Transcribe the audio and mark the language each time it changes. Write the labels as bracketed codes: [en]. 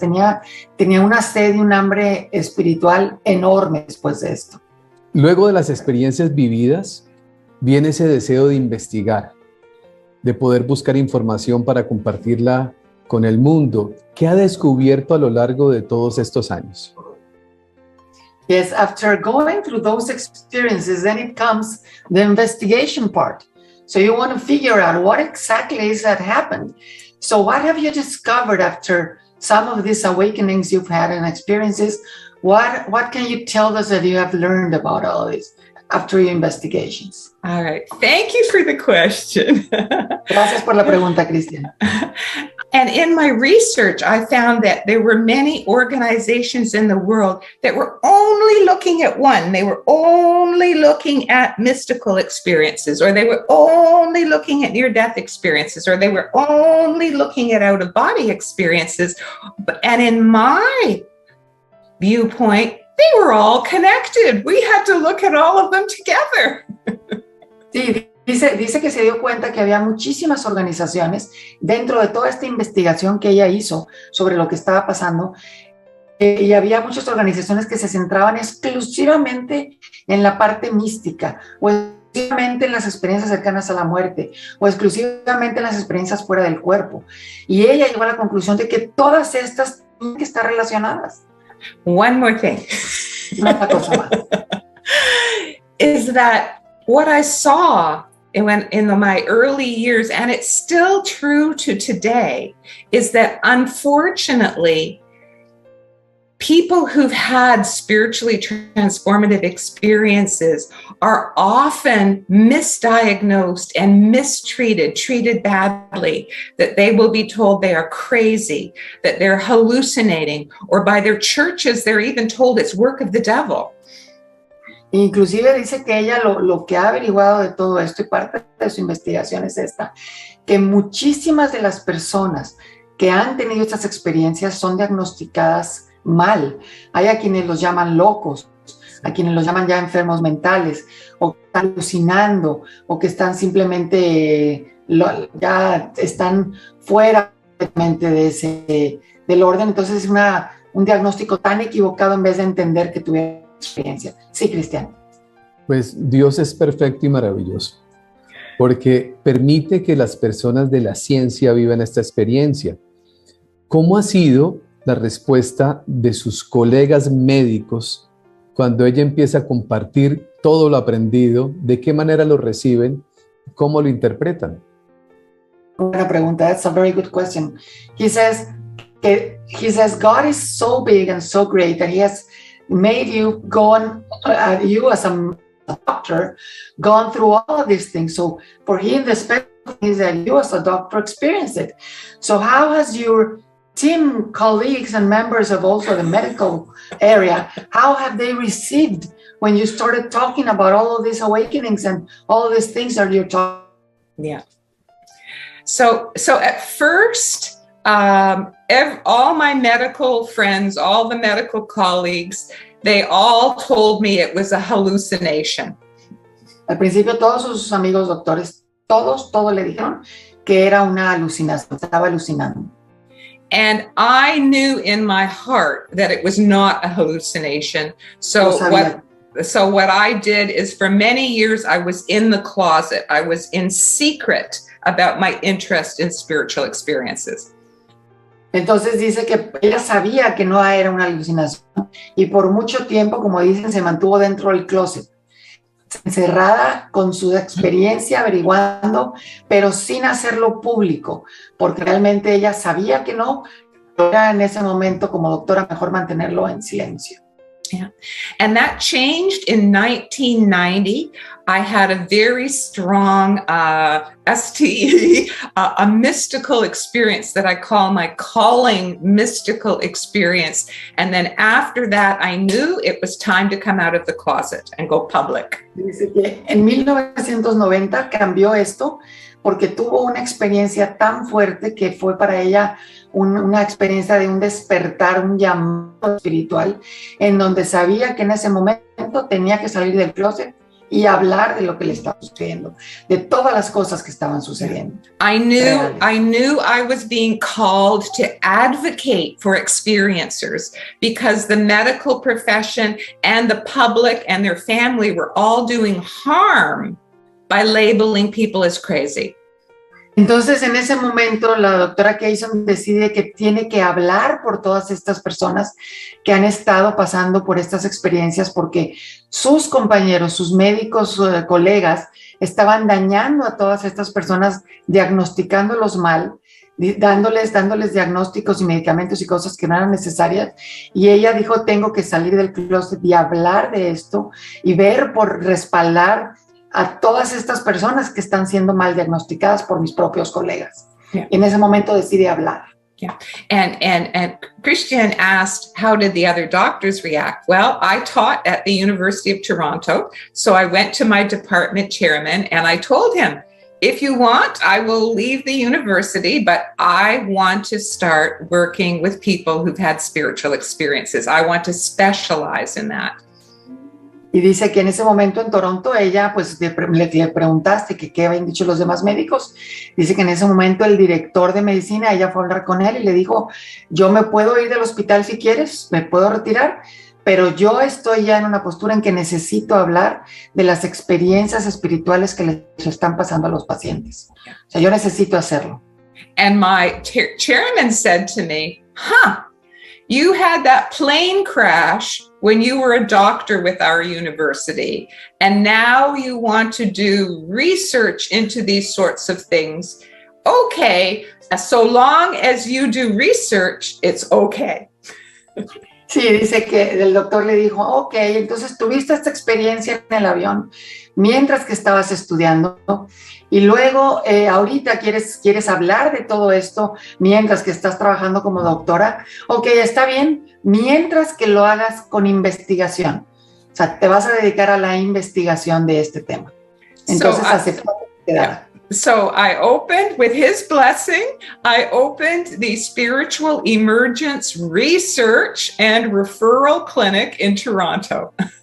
[es] Tenía una sed y un hambre espiritual enorme después de esto. Luego de las experiencias vividas, viene ese deseo de investigar, de poder buscar información para compartirla con el mundo. ¿Qué ha descubierto a lo largo de todos estos años? [en] Yes, after going through those experiences, then it comes the investigation part. So you want to figure out what exactly is that happened. So what have you discovered after some of these awakenings you've had and experiences? What can you tell us that you have learned about all of this after your investigations? All right. Thank you for the question. [es] Gracias por la pregunta, Cristian. [en] And in my research, I found that there were many organizations in the world that were only looking at one. They were only looking at mystical experiences, or they were only looking at near-death experiences, or they were only looking at out-of-body experiences. And in my viewpoint, they were all connected. We had to look at all of them together. [es] Sí, dice que se dio cuenta que había muchísimas organizaciones dentro de toda esta investigación que ella hizo sobre lo que estaba pasando, y había muchas organizaciones que se centraban exclusivamente en la parte mística, o exclusivamente en las experiencias cercanas a la muerte, o exclusivamente en las experiencias fuera del cuerpo. Y ella llegó a la conclusión de que todas estas tienen que estar relacionadas. [en] One more thing. [es] Una cosa más. [en] Is that what I saw in my early years, and it's still true to today, is that unfortunately, people who've had spiritually transformative experiences are often misdiagnosed and mistreated, treated badly, that they will be told they are crazy, that they're hallucinating, or by their churches, they're even told it's work of the devil. [es] Inclusive dice que ella lo que ha averiguado de todo esto, y parte de su investigación es esta, que muchísimas de las personas que han tenido estas experiencias son diagnosticadas mal. Hay a quienes los llaman locos, a quienes los llaman ya enfermos mentales, o que están alucinando, o que están simplemente, ya están fuera del orden. Entonces es un diagnóstico tan equivocado en vez de entender que tuvieron experiencia. Sí, Cristian. Pues Dios es perfecto y maravilloso, porque permite que las personas de la ciencia vivan esta experiencia. ¿Cómo ha sido la respuesta de sus colegas médicos cuando ella empieza a compartir todo lo aprendido? ¿De qué manera lo reciben? ¿Cómo lo interpretan? Buena pregunta. [en] That's a very good question. He says God is so big and so great that he has made you you as a doctor, gone through all of these things. So for him, the special thing is that you as a doctor experienced it. So how has your team, colleagues, and members of also the medical area, how have they received when you started talking about all of these awakenings and all of these things that you're talking? Yeah. So at first, all my medical friends, all the medical colleagues, they all told me it was a hallucination. [es] Al principio todos sus amigos doctores, todos le dijeron que era una alucinación, estaba alucinando. [en] And I knew in my heart that it was not a hallucination. So what I did is for many years, I was in the closet. I was in secret about my interest in spiritual experiences. [es] Entonces dice que ella sabía que no era una alucinación, y por mucho tiempo, como dicen, se mantuvo dentro del closet, encerrada con su experiencia, averiguando, pero sin hacerlo público, porque realmente ella sabía que no, pero era en ese momento como doctora mejor mantenerlo en silencio. [en] Yeah. And that changed in 1990. I had a very strong STE, a mystical experience that I call my calling mystical experience. And then after that, I knew it was time to come out of the closet and go public. [es] Dice que en 1990 cambió esto porque tuvo una experiencia tan fuerte que fue para ella una experiencia de un despertar, un llamado espiritual, en donde sabía que en ese momento tenía que salir del closet y hablar de lo que le estaba sucediendo, de todas las cosas que estaban sucediendo. I knew I was being called to advocate for experiencers because the medical profession and the public and their family were all doing harm by labeling people as crazy. Entonces, en ese momento, la doctora Kason decide que tiene que hablar por todas estas personas que han estado pasando por estas experiencias, porque sus compañeros, sus médicos, colegas, estaban dañando a todas estas personas, diagnosticándolos mal, dándoles diagnósticos y medicamentos y cosas que no eran necesarias. Y ella dijo, tengo que salir del closet y hablar de esto y ver por respaldar a todas estas personas que están siendo mal diagnosticadas por mis propios colegas. [en] Yeah. [es] En ese momento decide hablar. [en] Yeah. And Christian asked, how did the other doctors react? Well, I taught at the University of Toronto, so I went to my department chairman and I told him, if you want, I will leave the university, but I want to start working with people who've had spiritual experiences. I want to specialize in that. [es] Y dice que en ese momento en Toronto ella, pues le preguntaste que qué habían dicho los demás médicos. Dice que en ese momento el director de medicina, ella fue a hablar con él y le dijo, yo me puedo ir del hospital si quieres, me puedo retirar, pero yo estoy ya en una postura en que necesito hablar de las experiencias espirituales que les están pasando a los pacientes. O sea, yo necesito hacerlo. [en] And my chairman said to me, you had that plane crash when you were a doctor with our university, and now you want to do research into these sorts of things. Okay, so long as you do research, it's okay. [es] Sí, dice que el doctor le dijo, ok, entonces tuviste esta experiencia en el avión mientras que estabas estudiando y luego ahorita quieres hablar de todo esto mientras que estás trabajando como doctora. Ok, está bien, mientras que lo hagas con investigación. O sea, te vas a dedicar a la investigación de este tema. Entonces aceptó que quedara. [en] So I opened, with his blessing, I opened the Spiritual Emergence Research and Referral Clinic in Toronto.